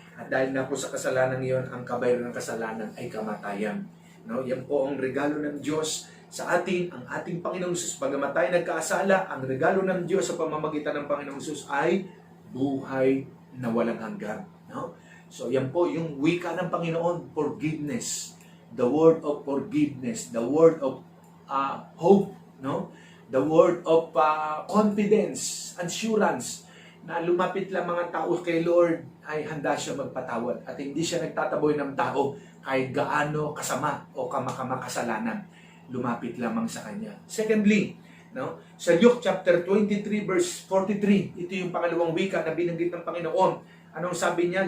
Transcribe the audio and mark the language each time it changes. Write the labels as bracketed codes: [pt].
[tl] At dahil na po sa kasalanan iyon, ang kabayaran ng kasalanan ay kamatayan. No, yan po ang regalo ng Diyos sa atin, ang ating Panginoong Jesus. Bagamat tayo nagkasala, ang regalo ng Diyos sa pamamagitan ng Panginoong Jesus ay buhay na walang hanggan. No? So yan po yung wika ng Panginoon, forgiveness. [en] The word of forgiveness, the word of hope, no? The word of confidence, assurance, [tl] na lumapit lang mga tao kay Lord ay handa siya magpatawad at hindi siya nagtataboy ng tao kahit gaano kasama o kamakasalanan. Lumapit lamang sa Kanya. Secondly, no? Sa Luke chapter 23 verse 43, ito yung pangalawang wika na binanggit ng Panginoon. Anong sabi niya?